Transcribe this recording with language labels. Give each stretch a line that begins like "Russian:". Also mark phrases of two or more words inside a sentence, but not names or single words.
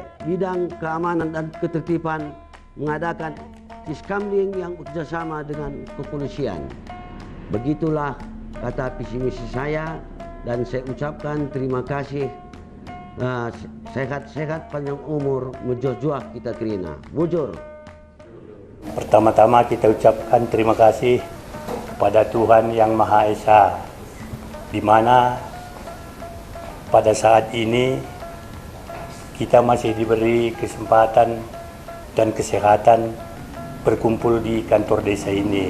Indonesian: Bidang keamanan dan ketertiban, mengadakan tiskamling yang bekerjasama dengan kepolisian. Begitulah kata visi misi saya dan saya ucapkan terima kasih. Sehat-sehat panjang umur,
Batak Karo: menjojoh kita kerina.
Indonesian: Bujur. Pertama-tama kita ucapkan terima kasih kepada Tuhan Yang Maha Esa, di mana pada saat ini kita masih diberi kesempatan dan kesehatan berkumpul di kantor desa ini.